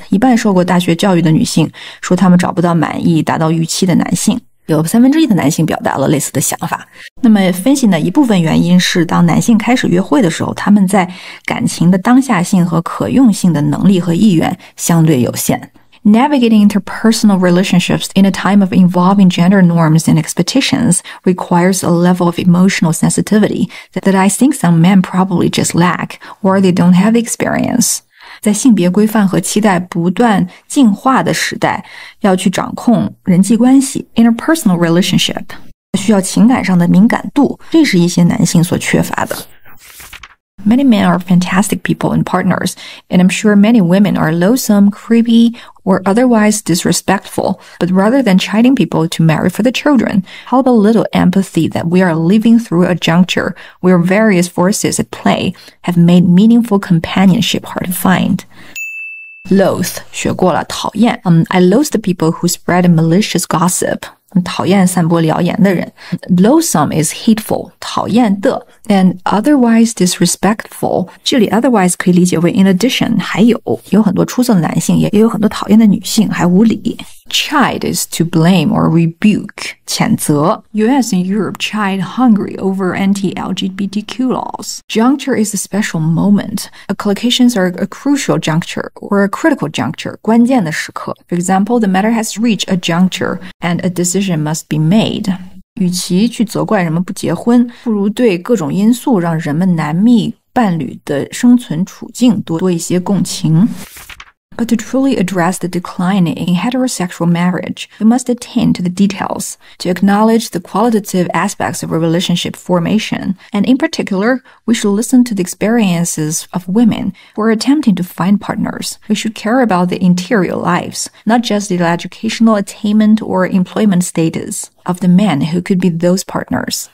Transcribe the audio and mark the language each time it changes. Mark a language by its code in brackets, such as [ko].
[zh] 一半受过大学教育的女性说她们找不到满意、达到预期的男性。有1/3的男性表达了类似的想法。那么分析呢，一部分原因是当男性开始约会的时候，他们在感情的当下性和可用性的能力和意愿相对有限。 [en] Navigating interpersonal relationships in a time of evolving gender norms and expectations requires a level of emotional sensitivity that I think some men probably just lack, or they don't have experience. [zh] 在性别规范和期待不断进化的时代，要去掌控人际关系 [en] interpersonal relationship [zh] 需要情感上的敏感度，这是一些男性所缺乏的。 [en] Many men are fantastic people and partners, and I'm sure many women are loathsome, creepy, or otherwise disrespectful. But rather than chiding people to marry for the children, how about a little empathy that we are living through a juncture where various forces at play have made meaningful companionship hard to find? [zh] Loathe 学过了，讨厌。 [en] I loathe the people who spread malicious gossip. [zh] 讨厌散播谣言的人。 [en] Loathsome is hateful, [zh] 讨厌的。 [en] And otherwise disrespectful, [zh] 这里 otherwise 可以理解为 [en] in addition, [zh] 还有很多出色的男性，也有很多讨厌的女性，还无理。 [en] Chide is to blame or rebuke, [zh] 谴责. [en] US and Europe chide Hungary over anti-LGBTQ laws. Juncture is a special moment. Collocations are a crucial juncture or a critical juncture, [zh] 关键的时刻. [en] For example, the matter has reached a juncture and a decision must be made. [zh] 与其去责怪人们不结婚，不如对各种因素让人们难觅伴侣的生存处境多一些共情。 [en] But to truly address the decline in heterosexual marriage, we must attend to the details, to acknowledge the qualitative aspects of a relationship formation, and in particular, we should listen to the experiences of women who are attempting to find partners. We should care about the interior lives, not just the educational attainment or employment status of the men who could be those partners.